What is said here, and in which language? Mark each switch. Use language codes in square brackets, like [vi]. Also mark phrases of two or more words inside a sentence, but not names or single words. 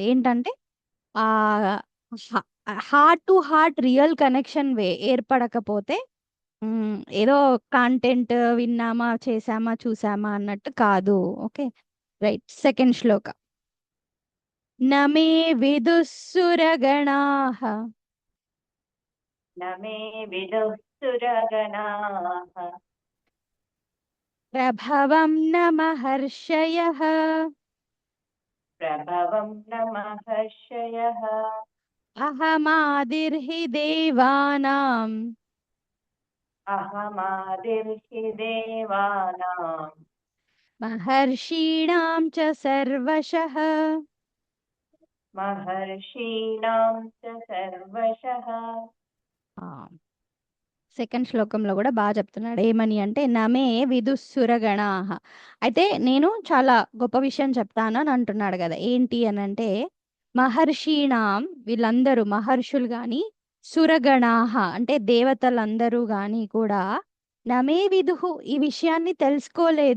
[te] ఏంటంటే ఆహ్, హ [en] heart to heart real connection [te] ఏర్పడకపోతే ఏదో కంటెంట్ విన్నామా, చేశామా, చూసామా అన్నట్టు కాదు. [en] Okay. Right. Second శ్లోక. [sa] నమే విదుస్సురగణాః न मे विदुः सुरगणाः ప్రభవం న మహర్షయః प्रभवं न महर्षयः అహమాదిర్హి దేవానాం अहमादिर्हि देवानां మహర్షీణాం చ సర్వశః. महर्षीणां च सर्वशः [te] సెకండ్ శ్లోకంలో కూడా బాగా చెప్తున్నాడు. ఏమని అంటే [sa] నమే విదుస్సురగణాః. [te] అయితే నేను చాలా గొప్ప విషయం చెప్తాను అని అంటున్నాడు కదా. ఏంటి అని అంటే మహర్షీణాం వీళ్ళందరూ మహర్షులు గాని, సురగణాః అంటే దేవతలందరూ గాని కూడా [sa] నమే విదుహు [te] ఈ విషయాన్ని తెలుసుకోలేదు.